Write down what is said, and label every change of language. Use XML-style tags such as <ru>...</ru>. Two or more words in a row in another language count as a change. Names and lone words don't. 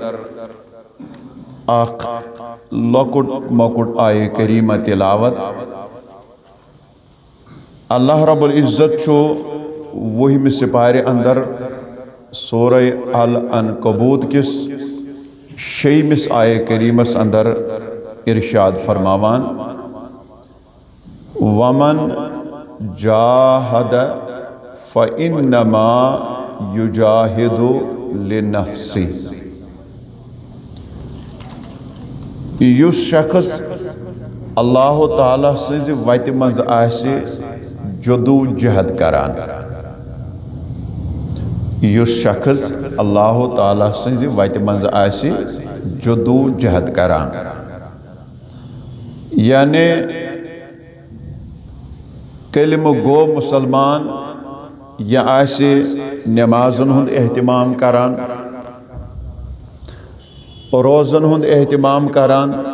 <ks>اکھ لۄکُٹ مۄکُٹ آیہِ کریٖمہ تلاوت</ks> <ar>اللہ رب العزت</ar> <ks>چھُ وُہمہِ سپارِ اندر سورہ العنکبوت کِس شیٚیِمِس آیہِ کریٖمس اندر ارشاد فرماوان</ks> <ar>ومن جاہد فإنما یجاہد لنفسہ</ar> <ks>یُس شخص</ks> <ar>اللہ تعالیٰ</ar> <ks>سٕنٛزِ وتہِ منٛز آسہِ جدو جہد کران یُس شخص</ks> <ar>اللہ تعالیٰ</ar> <ks>سٕنٛزِ وتہِ منٛز آسہِ جدو جہد کران یعنی کلمہ گو مسلمان یا آسہِ نمازن ہُنٛد اہتمام کران روزن ہُنٛد اہتمام کران</ks>